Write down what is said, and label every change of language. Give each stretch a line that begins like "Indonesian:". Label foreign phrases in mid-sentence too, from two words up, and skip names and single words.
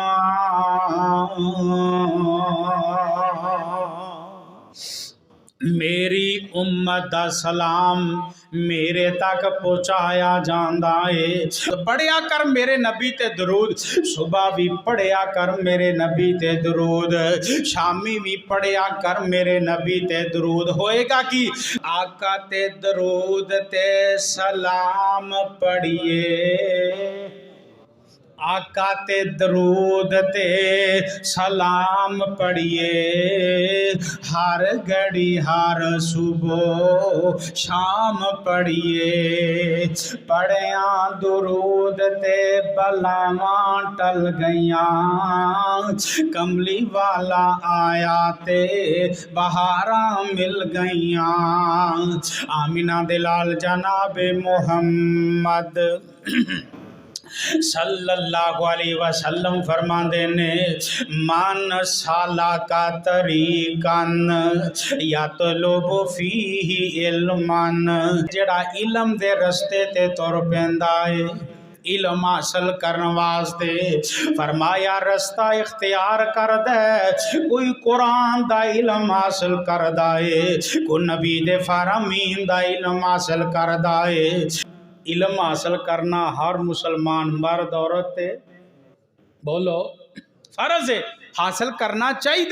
Punjabi: میری امت دا سلام میرے تک پہنچایا جاندا ہے۔ پڑھیا کر میرے نبی تے درود، صبح بھی پڑھیا کر میرے نبی تے درود، شامی بھی پڑھیا کر میرے نبی تے درود۔ ہوئے گا کہ آقا تے درود تے سلام پڑھیے، آقا تے درود تے سلام پڑھیے، ہر گھڑی ہر صبح شام پڑھیے، پڑھیاں درود تے بلاواں ٹل گئیاں، کملی والا آیا تے بہاراں مل گئیاں۔ آمینہ دے لال جناب محمد
Arabic: صلی اللہ علیہ وسلم
Punjabi: فرماندے نے من
Arabic: سالکا طریقن یطلب فیہ علمن،
Punjabi: جڑا علم دے رستے تے تر پیندا ہے علم حاصل کرن واسطے، فرمایا رستہ اختیار کر دے، کوئی قرآن دا علم حاصل کردا ہے، کوئی نبی دے فرامین دا علم حاصل کردا ہے۔ علم حاصل کرنا ہر مسلمان مرد عورت تے بولو فرض ہے، حاصل کرنا چاہیے۔